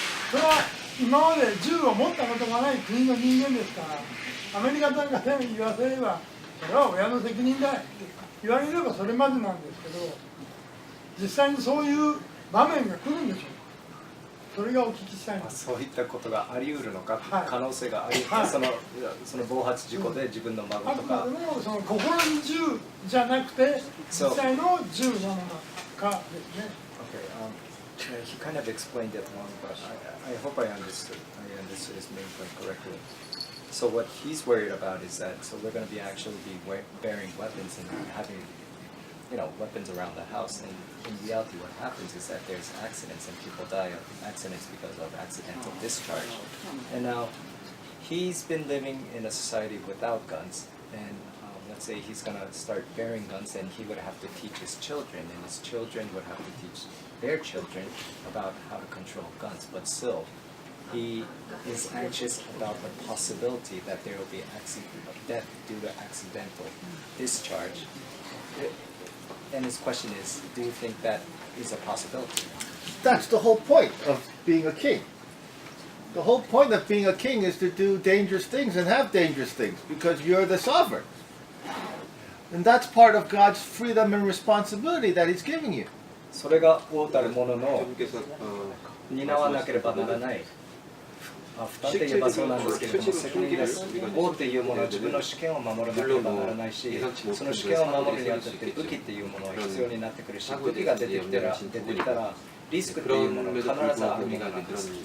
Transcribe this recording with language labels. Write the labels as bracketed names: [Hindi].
[Japanese] それは今まで銃を持ったことがない国の人間ですから、アメリカなんかで言わせればそれは親の責任だって言われればそれまでなんですけど、実際にそういう場面が来るんでしょう。それがお聞きしたいんです。そういったことがあり得るのか、可能性があり、その暴発事故で自分の孫とか、その心に銃じゃなくて実際の銃なのかですね。 [English] Okay, he kind of explained it wrong, but I hope I understood his main point correctly. So what he's worried about is that we're going to be bearing weapons and having weapons around the house, and in reality what happens is that there's accidents and people die of accidents because of accidental discharge. And now he's been living in a society without guns, and let's say he's going to start bearing guns, and he would have to teach his children, and his children would have to teach their children about how to control guns. But still, he is anxious about the possibility that there will be death due to accidental discharge. And his question is, do you think that is a possibility? That's the whole point of being a king. The whole point of being a king is to do dangerous things and have dangerous things because you're the sovereign. And that's part of God's freedom and responsibility that He's giving you. [Japanese] それが王たる者の担わなければならない。 2つ言えばそうなんですけれども、責任です。王というものは自分の主権を守らなければならないし、その主権を守るにあたって武器っていうものが必要になってくるし、武器が出てきたらリスクっていうものが必ずあるものなんです。